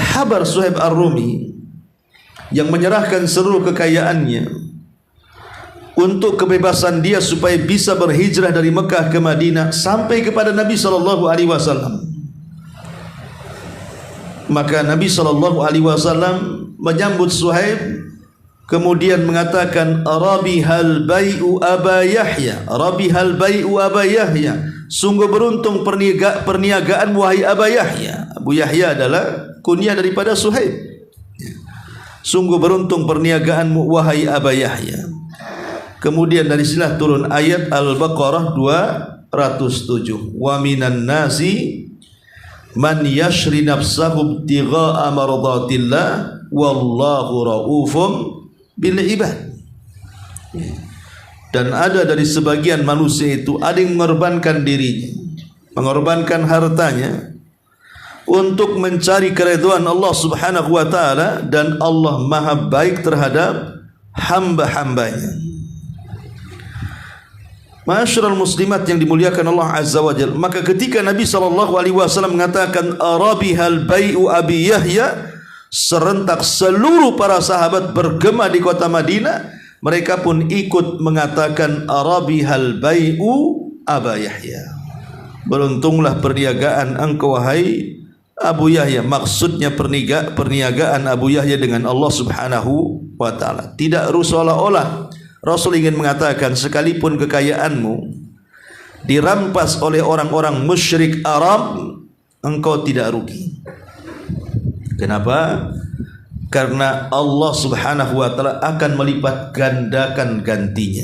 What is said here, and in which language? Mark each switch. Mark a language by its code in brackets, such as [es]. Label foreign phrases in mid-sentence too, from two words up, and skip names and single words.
[id] Habar Suhaib Ar-Rumi yang menyerahkan seluruh kekayaannya untuk kebebasan dia supaya bisa berhijrah dari Mekah ke Madinah sampai kepada Nabi SAW. Maka Nabi SAW menyambut Suhaib, kemudian mengatakan, [ar] ربح البيع أبا يحيى، ربح البيع أبا يحيى, [id] sungguh beruntung perniagaan wahai Aba Yahya. Abu Yahya adalah kunyah daripada Suhaib. Sungguh beruntung perniagaanmu wahai Aba Yahya. Kemudian dari sinilah turun ayat Al-Baqarah 207. [ar] ومن الناس من يشري نفسه ابتغاء مرضات الله والله رؤوف بالعباد. [id] Dan ada dari sebagian manusia itu, ada yang mengorbankan dirinya, mengorbankan hartanya untuk mencari keridhaan Allah [ar] سبحانه وتعالى, [id] dan Allah Maha baik terhadap hamba-hambanya. [ar] معاشر المسلمات [id] yang dimuliakan Allah [ar] عز وجل, [id] maka ketika Nabi SAW mengatakan [ar] ربح البيع أبي يحيى, [id] serentak seluruh para sahabat bergema di kota Madinah. Mereka pun ikut mengatakan [ar] ربح البيع أبا يحيى. [id] Beruntunglah perniagaan engkau wahai Abu Yahya. Maksudnya perniagaan Abu Yahya dengan Allah [ar] سبحانه وتعالى. [id] Tidak seolah-olah Rasul ingin mengatakan, sekalipun kekayaanmu dirampas oleh orang-orang musyrik Arab, engkau tidak rugi. Kenapa? Karena Allah [ar] سبحانه وتعالى [id] akan melipat gandakan gantinya.